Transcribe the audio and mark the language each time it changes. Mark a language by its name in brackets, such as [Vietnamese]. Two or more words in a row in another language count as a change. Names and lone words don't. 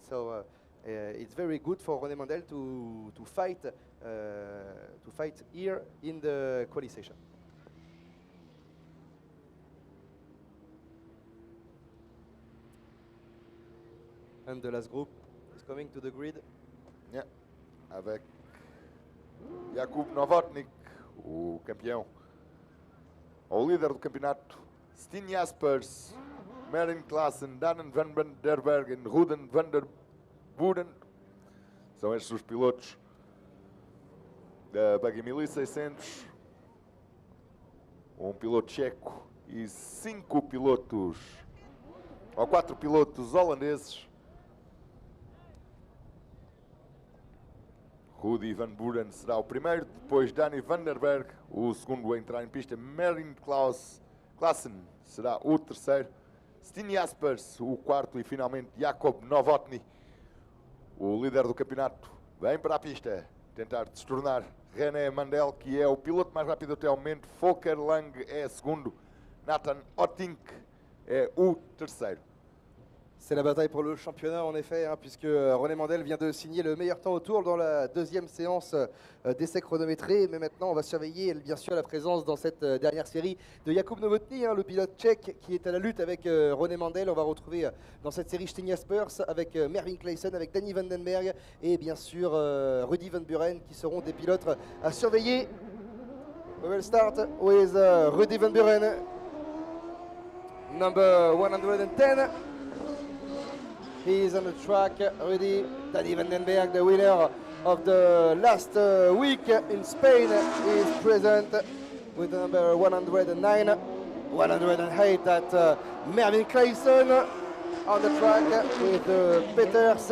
[English] So it's very good for René Mandel to fight here in the quali session. And the last group is coming to the grid. Yeah. [French] Avec Jakub Nowotny, [Portuguese] o campeão, o líder do campeonato, Steen Jaspers, Marin Klaassen, Dannen van der Bergen, Ruden van der Boeden. São estes os pilotos da Buggy 1600. Piloto checo e 5 pilotos, ou 4 pilotos holandeses. Rudy van Buren será o primeiro, depois Danny van der Berg, o segundo a entrar em pista. Marin Klaassen será o terceiro. Steen Jaspers, o quarto, e finalmente Jakub Nowotny, o líder do campeonato, vem para a pista tentar destornar René Mandel, que é o piloto mais rápido até ao momento. Volker Lang é segundo. Nathan Ottink est au terceiro. [French] C'est la bataille pour le championnat en effet, hein, puisque René Mandel vient de signer le meilleur temps au tour dans la deuxième séance d'essai chronométré. Mais maintenant, on va surveiller bien sûr la présence dans cette dernière série de Jakub Nowotny, hein, le pilote tchèque qui est à la lutte avec René Mandel. On va retrouver dans cette série Steen Jaspers avec Mervyn Claesson, avec Danny Vandenberg et bien sûr Rudy Van Buren, qui seront des pilotes à surveiller. [English] We will start with Rudy Van Buren, number 110. He is on the track, Rudy. Danny Vandenberg, the winner of the last week in Spain, is present with the number 109, 108 at Mervyn Claesson on the track with Peters.